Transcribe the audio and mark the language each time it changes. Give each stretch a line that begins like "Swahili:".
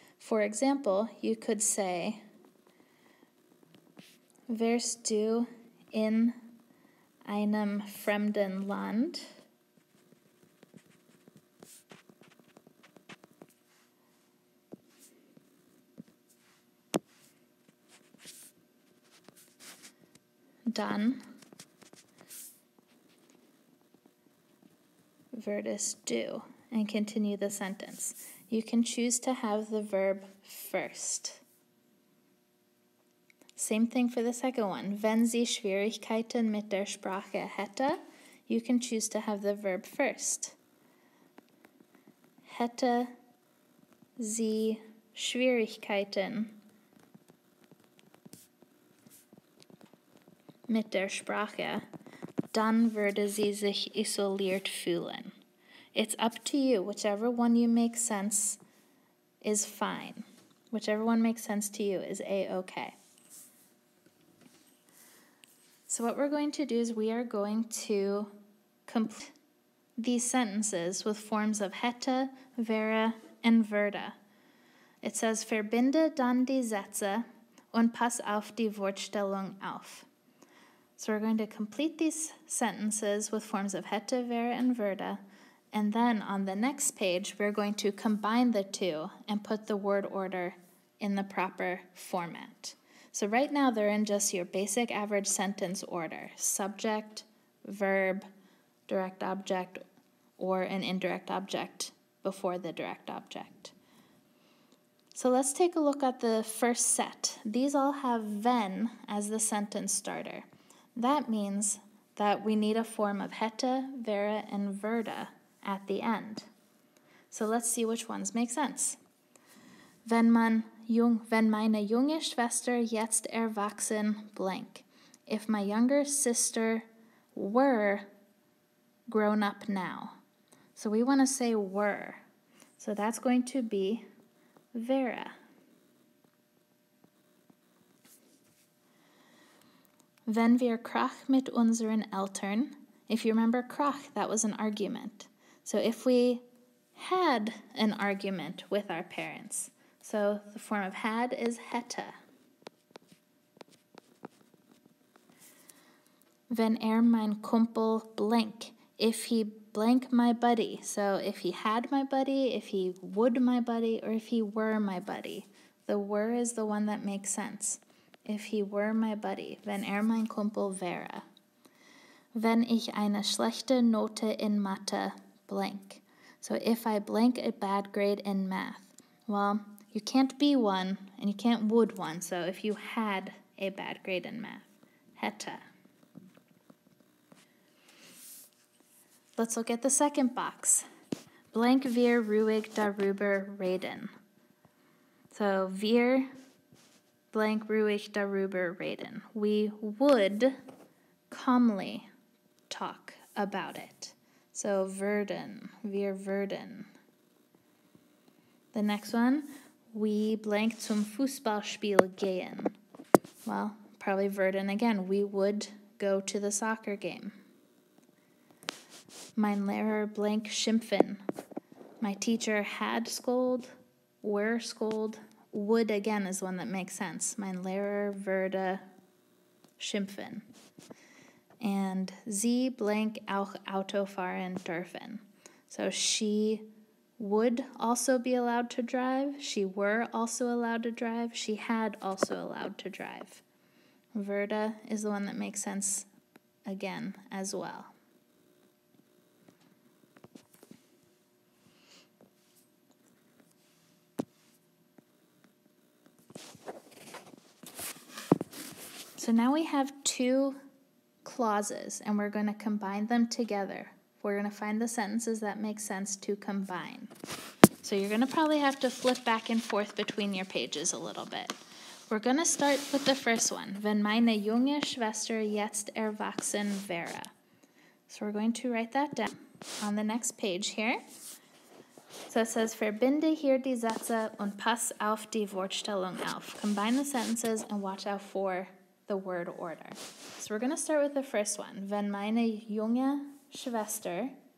English: For example, you could say,
German: wärst du in einem fremden Land, dann würdest du,
English: and continue the sentence. You can choose to have the verb first. Same thing for the second one.
German: Wenn sie Schwierigkeiten mit der Sprache hätte,
English: you can choose to have the verb first.
German: Hätte sie Schwierigkeiten mit der Sprache, dann würde sie sich isoliert fühlen.
English: It's up to you. Whichever one you make sense is fine. Whichever one makes sense to you is a-okay. So what we're going to do is we are going to complete these sentences with forms of hätte, wäre, and würde. It says,
German: verbinde dann die Sätze und pass auf die Wortstellung auf.
English: So we're going to complete these sentences with forms of hätte, wäre, and würde, and then on the next page, we're going to combine the two and put the word order in the proper format. So right now, they're in just your basic average sentence order: subject, verb, direct object, or an indirect object before the direct object. So let's take a look at the first set. These all have wenn as the sentence starter. That means that we need a form of hätte, wäre, and würde at the end. So let's see which ones make sense.
German: Wenn meine junge Schwester jetzt erwachsen blank.
English: If my younger sister were grown up now. So we want to say were. So that's going to be wäre.
German: Wenn wir Krach mit unseren Eltern.
English: If you remember Krach, that was an argument. So if we had an argument with our parents. So the form of had is hätte.
German: Wenn mein Kumpel blank.
English: If he blank my buddy. So if he had my buddy, if he would my buddy, or if he were my buddy. The were is the one that makes sense. If he were my buddy,
German: wenn mein Kumpel wäre. Wenn ich eine schlechte Note in Mathe blank.
English: So if I blank a bad grade in math. Well, you can't be one, and you can't would one. So if you had a bad grade in math, hätte. Let's look at the second box.
German: Blank wir ruhig darüber reden. So wir blank ruhig darüber reden.
English: We would calmly talk about it.
German: So würden, wir würden.
English: The next one, we blank
German: zum Fußballspiel gehen.
English: Well, probably würden again. We would go to the soccer game.
German: Mein Lehrer blank schimpfen.
English: My teacher had scold, were scold. Would again is one that makes sense.
German: Mein Lehrer würde schimpfen. And sie blank auch Auto fahren dürfen.
English: So she would also be allowed to drive. She were also allowed to drive. She had also allowed to drive. Würde is the one that makes sense again as well. So now we have two clauses, and we're going to combine them together. We're going to find the sentences that make sense to combine. So you're going to probably have to flip back and forth between your pages a little bit. We're going to start with the first one.
German: Wenn meine junge Schwester jetzt erwachsen wäre.
English: So we're going to write that down on the next page here. So it says,
German: verbinde hier die Sätze und pass auf die Wortstellung auf.
English: Combine the sentences and watch out for the word order. So we're going to start with the first one.
German: Wenn meine junge Schwester